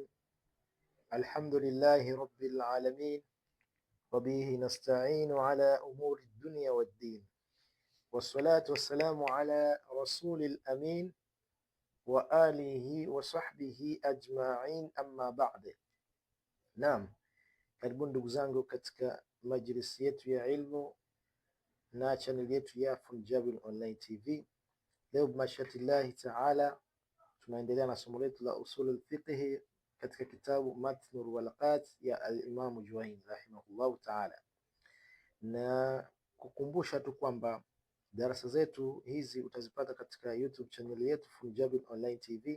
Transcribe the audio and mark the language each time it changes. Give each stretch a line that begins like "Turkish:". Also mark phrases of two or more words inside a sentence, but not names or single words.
Arabic: الحمد لله رب العالمين، وبه نستعين على أمور الدنيا والدين، والصلاة والسلام على رسول الأمين وآله وصحبه أجمعين, أما بعد.
Swahili: Naam, karibuni ndugu zangu katika majlisi yetu ya ilmu na channel yetu ya Funjabil Online TV. Leo
Arabic: بمشيئة الله تعالى
Swahili: tunaendelea na somo letu la
Arabic: أصول الفقه
Swahili: katika kitabu Matnul Walaqat ya al-Imam Juwayni
Arabic: رحمه الله تعالى,
Swahili: na kukumbusha tu kwamba darasa zetu hizi utazipata katika YouTube channel yetu Funjabil Online TV.